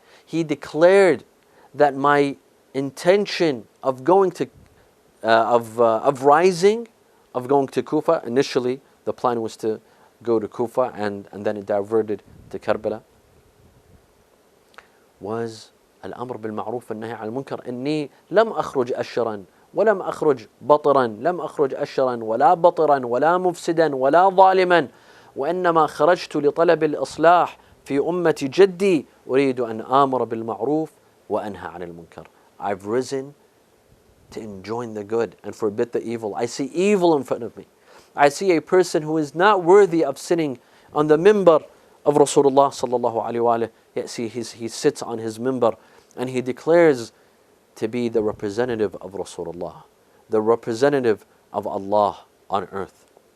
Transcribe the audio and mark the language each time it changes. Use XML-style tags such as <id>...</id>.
<en>He declared that my intention of going to, rising, of going to Kufa, initially the plan was to go to Kufa and then it diverted to Karbala, was</en> <ar>الأمر بالمعروف والنهي عن المنكر. إني لم أخرج أشرا ولم أخرج بطرا، لم أخرج أشرا ولا بطرا ولا مفسدا ولا ظالما، وإنما خرجت لطلب الإصلاح في أمة جدي أريد أن آمر بالمعروف وأنهى عن المنكر.</ar> <en>I've risen to enjoin the good and forbid the evil. I see evil in front of me. I see a person who is not worthy of sitting on the mimbar of Rasulullah sallallahu alaihi wa sallam. Yet see, he sits on his mimbar and he declares to be the representative of Rasulullah, the representative of Allah on earth.</en>